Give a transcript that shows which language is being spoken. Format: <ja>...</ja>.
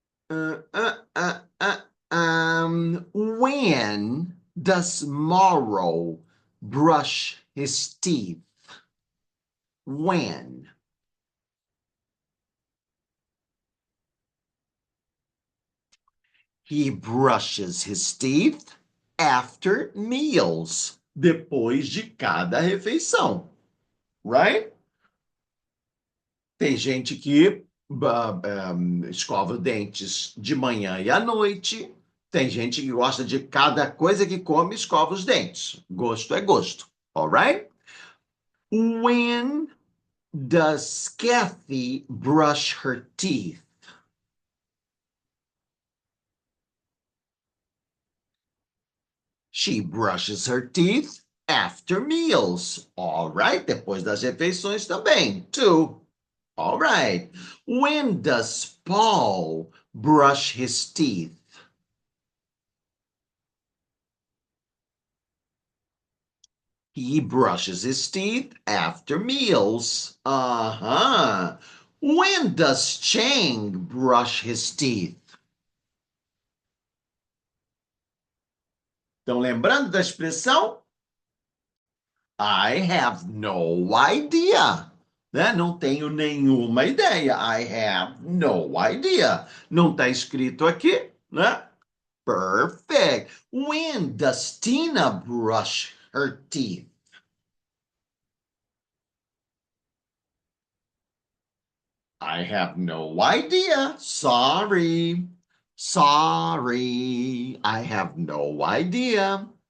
<en>Uh, uh, uh, when does Morrow brush his teeth? When? He brushes his teeth after meals,</en> <pt>depois de cada refeição,</pt> <en>right?</en> <pt>Tem gente que escova os dentes de manhã e à noite. Tem gente que gosta de cada coisa que come, escova os dentes. Gosto é gosto, alright?</pt> <en>When does Kathy brush her teeth? She brushes her teeth after meals. All right,</en> <pt>depois das refeições também,</pt> <en>too. All right. When does Paul brush his teeth? He brushes his teeth after meals. Uh-huh. When does Chang brush his teeth?</en> <pt>Estão lembrando da expressão?</pt> <en>I have no idea.</en> <pt>Né? Não tenho nenhuma ideia.</pt> <en>I have no idea.</en> <pt>Não está escrito aqui, né?</pt> <en>Perfect. When does Tina brush her teeth? I have no idea. Sorry. Sorry. I have no idea.</en>